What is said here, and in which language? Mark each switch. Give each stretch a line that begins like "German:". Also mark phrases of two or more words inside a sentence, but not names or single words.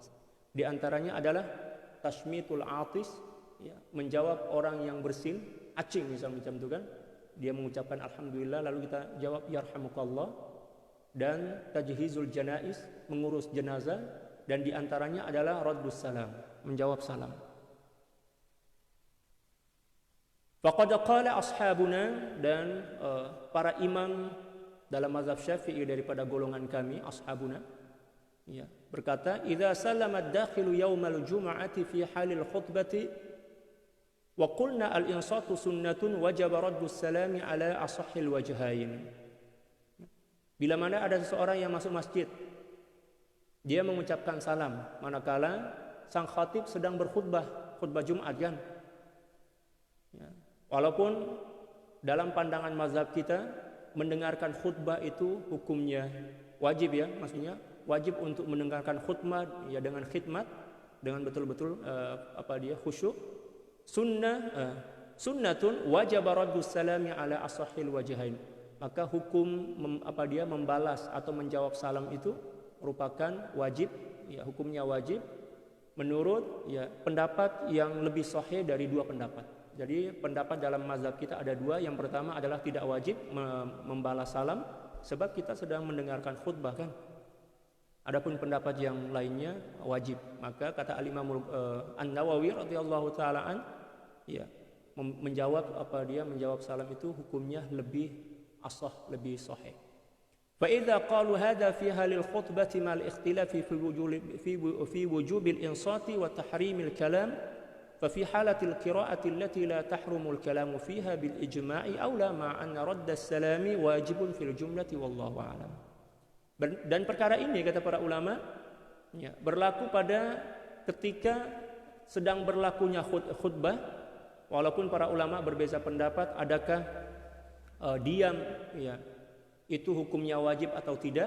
Malay: Di antaranya adalah
Arabic: تشميت العاطس,
Malay: ya, menjawab orang yang bersin, acing misalnya macam itu kan. Dia mengucapkan alhamdulillah, lalu kita jawab yarhamukallah. Dan
Arabic: تجهيز الجنائز,
Malay: mengurus jenazah, dan diantaranya adalah
Arabic: رد السلام,
Malay: menjawab salam.
Arabic: فقد قال أصحابنا,
Malay: dan para imam dalam mazhab Syafi'i daripada golongan kami, ashabuna, ya, berkata,
Arabic: "إذا سلم الداخل يوم الجمعة في حال الخطبة وقلنا الإنصات سنة وجب رد السلام على أصح الوجهين."
Malay: Bila mana ada seseorang yang masuk masjid, dia mengucapkan salam manakala sang khatib sedang berkhutbah, khutbah Jumat kan. Ya. Walaupun dalam pandangan mazhab kita mendengarkan khutbah itu hukumnya wajib ya, maksudnya wajib untuk mendengarkan khutbah ya dengan khidmat, dengan betul-betul khusyuk.
Arabic: سنة واجب رد السلام على أصح الوجهين.
Malay: Maka hukum membalas atau menjawab salam itu merupakan wajib, ya hukumnya wajib menurut ya pendapat yang lebih sahih dari dua pendapat. Jadi pendapat dalam mazhab kita ada dua. Yang pertama adalah tidak wajib membalas salam sebab kita sedang mendengarkan khutbah kan. Adapun pendapat yang lainnya wajib. Maka kata Al-Imam An-Nawawi
Arabic: رضي الله تعالى عن,
Malay: ya menjawab salam itu hukumnya lebih asah, lebih sahih.
Arabic: فإذا قالوا هذا في حال الخطبة مع الاختلاف في وجوب الإنصات وتحريم الكلام ففي حالة القراءة التي لا تحرم الكلام فيها بالإجماع أولى مع أن رد السلام واجب في الجملة والله أعلم.
Malay: Dan perkara ini kata para ulama ya, berlaku pada ketika sedang berlakunya khutbah, walaupun para ulama berbeza pendapat adakah diam ya itu hukumnya wajib atau tidak.